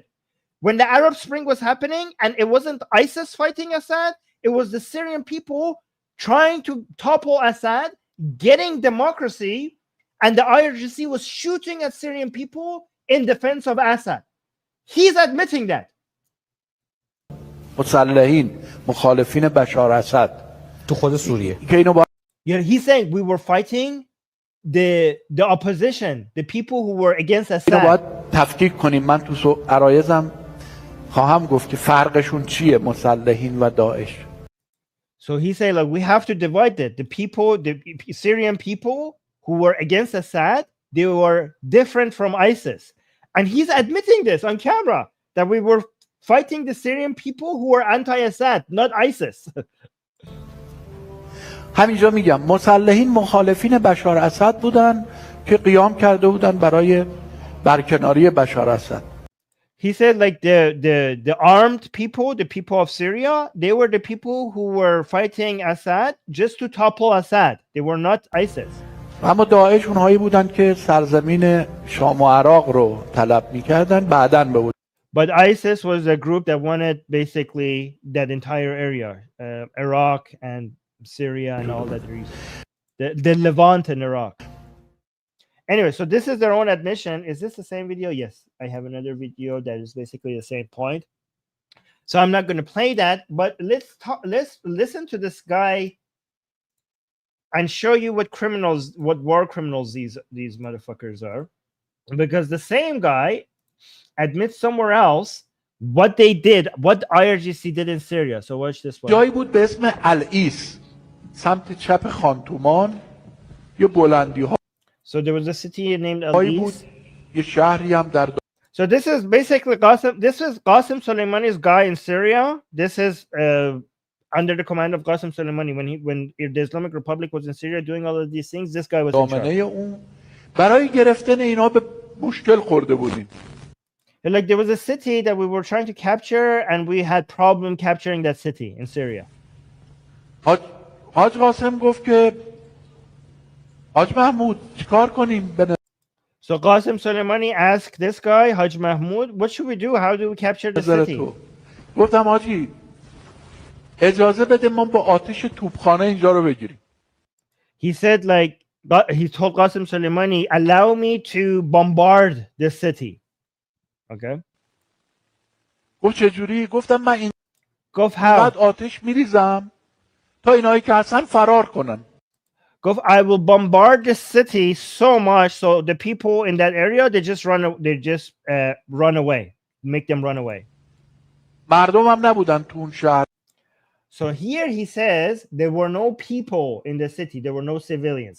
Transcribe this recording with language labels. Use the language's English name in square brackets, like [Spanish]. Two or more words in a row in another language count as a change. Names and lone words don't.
[English] When the Arab Spring was happening and it wasn't ISIS fighting Assad, it was the Syrian people trying to topple Assad, getting democracy, and the IRGC was shooting at Syrian people in defense of Assad. He's admitting that. [Persian] مسلحین مخالفین بشار اسد تو خود سوریه. [English] Yeah, he's saying we were fighting the opposition, the people who were against Assad. [Persian] اینو باید تفکیک کنیم. من تو عرایزم خواهم گفت که فرقشون چیه مسلحین و داعش. [English] So he said, like, we have to divide it. The people, the Syrian people who were against Assad, they were different from ISIS. And he's admitting this on camera, that we were fighting the Syrian people who were anti-Assad, not ISIS. [Persian] همینجا میگم مسلحین مخالفین بشار اسد بودن که قیام کرده بودن برای برکناری بشار اسد. [English] He said, like, the armed people, the people of Syria, they were the people who were fighting Assad just to topple Assad. They were not ISIS. [Persian] اما داعش اونهایی بودن که سرزمین شام و عراق رو طلب میکردن بعداً به. [English] But ISIS was a group that wanted basically that entire area, Iraq and Syria and all that region, the Levant and Iraq. Anyway, so this is their own admission. Is this the same video? Yes, I have another video that is basically the same point. So I'm not going to play that, but let's listen to this guy and show you what war criminals these motherfuckers are, because the same guy admits somewhere else what they did, what IRGC did in Syria. So watch this one. [Persian] جایی بود به اسم العیس سمت چپ خانتومان یه بلندی ها. [English] So there was a city named Al-Is. [Persian] یه شهری هم در. [English] So this is basically Qasem. This is Qasem Soleimani's guy in Syria. This is under the command of Qasem Soleimani when the Islamic Republic was in Syria doing all of these things. This guy was in charge. [Persian] برای گرفتن اینا به مشکل خورده بودیم. [English] Like there was a city that we were trying to capture and we had problem capturing that city in Syria. [Persian] حاج قاسم گفت که حاج محمود چیکار کنیم؟ [English] So Qasem Soleimani asked this guy, Haj Mahmoud, what should we do? How do we capture the city? [Persian] گفتم حاجی اجازه بده ما با آتش توپخانه اینجا رو بگیریم. [English] He said, like, he told Qasem Soleimani, allow me to bombard the city. Okay. [Persian] گفت چجوری؟ گفتم من این گفت how? بعد آتش میریزم تا اینایی که هستن فرار کنن. [English] گفت I will bombard the city so much so the people in that area they just run away, make them run away. [Persian] مردم هم نبودن تو اون شهر. [English] So here he says there were no people in the city, there were no civilians.